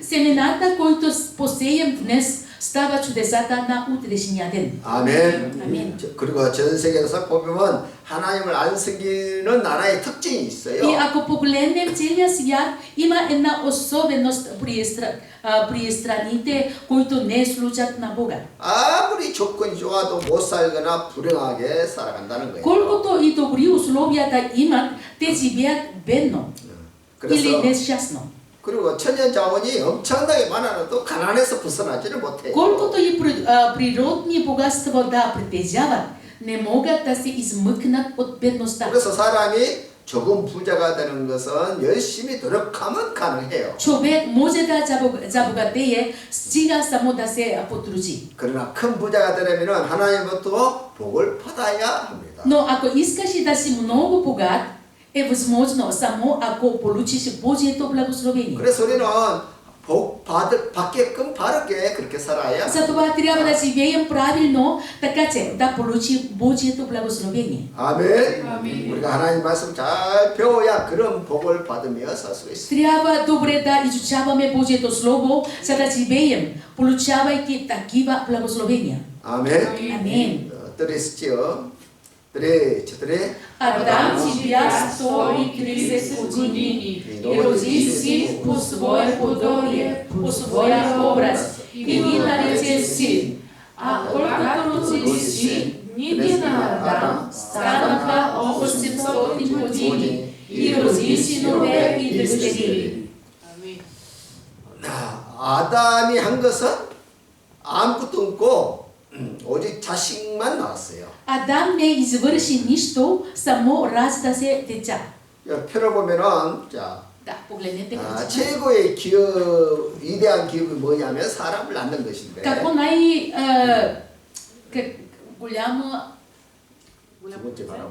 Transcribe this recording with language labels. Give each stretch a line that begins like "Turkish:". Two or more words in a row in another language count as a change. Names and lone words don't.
Bulgarian: Семената, които посеем днес, става чудесата на утрешния ден.
Korean: 아멘. 아멘. 그리고 전 세계에서 보면 하나님을 안 섬기는 나라의 특징이
Bulgarian: И
Korean: 있어요.
Bulgarian: ако погледнем целия свят, има една особеност при страните, които не служат на Бога.
Korean: 아무리 조건이 좋아도 못 살거나 불행하게 살아간다는 거예요.
Bulgarian: Колкото и добри условия да имат, те живеят бедно или
Korean: 그래서
Bulgarian: нещастно.
Korean: 그리고 천연 자원이 엄청나게 많아도 가난해서 벗어나지를 못해요.
Bulgarian: Колкото и природни богатства да притежават, не могат да се измъкнат от бедността.
Korean: 그래서 사람이 조금 부자가 되는 것은 열심히 노력하면 가능해요.
Bulgarian: Човек може да забогатее, стига само да се потруди.
Korean: 그러나 큰 부자가 되려면 하나님부터 복을 받아야 합니다.
Bulgarian: Но ако искаш да си много богат, е възможно само ако получиш Божието благословение.
Korean: 그래서 우리는 복 받게끔 바르게 그렇게 살아야.
Bulgarian: Затова трябва да живеем правилно, така че да получим Божието благословение.
Korean: 아멘. 우리가 하나님 말씀 잘 배워야 그런 복을 받으며 살 수 있습니다.
Bulgarian: Трябва добре да изучаваме Божието Слово, за да живеем, получавайки такива благословения.
Korean: 아멘.
Bulgarian: Амен.
Korean: 들으시죠? 들으.
Bulgarian: Адам живя 130 години и роди син по свое подобие, по своя образ и ги нарече син. А колкото роди син, дните на Адам станаха 800 години и роди синове и дъщери.
Korean: 아담이 한 것은 아무것도 없고 오직 자식만 나왔어요.
Bulgarian: Адам не извърши нищо, само ражда се деца.
Korean: 표를 보면은 자,
Bulgarian: Да, погледнете картина.
Korean: 최고의 기업, 위대한 기업이 뭐냐면 사람을 낳는 것인데.
Bulgarian: Какво голямо
Korean: 두 번째 바라보.